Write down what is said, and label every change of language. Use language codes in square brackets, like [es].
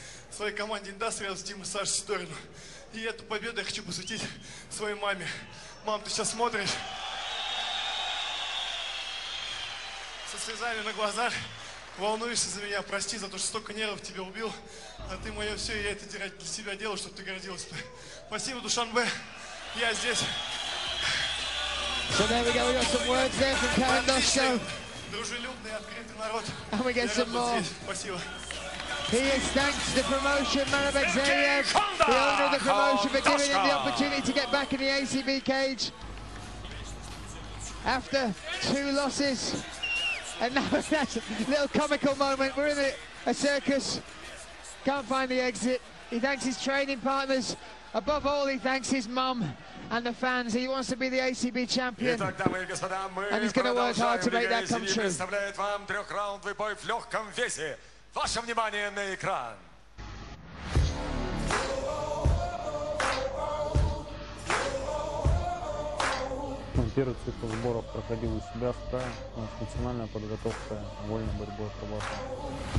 [ru] Своей команде Индастриалс, Тиму, Саше Сидорину. И эту победу я хочу посвятить своей маме. Мам, ты сейчас смотришь со слезами на глазах, волнуешься за меня, прости за то, что столько нервов тебя убил. А ты мое все, и я это для себя делаю, чтобы ты гордилась. Спасибо, Душанбе. Я здесь. [en] So there we go, we got some words there from Karandoshko. [ru] Дружелюбный, открытый народ. [en] And we get some more. [ru] Спасибо. [en] He has thanked the promotion, Marabek Zayev, the owner of the promotion, for giving him the opportunity to get back in the ACB cage after 2 losses. And now that's a little comical moment. We're in a circus, can't find the exit. He thanks his training partners. Above all, he thanks his mum and the fans. He wants to be the ACB champion. And he's going to work hard to make that come true. [ru] Представляет вам трехраундовый бой в легком весе. Ваше внимание на экран. Первый цикл сборов проходил у себя в крае, национальная подготовка, вольной борьбой отрабатывала.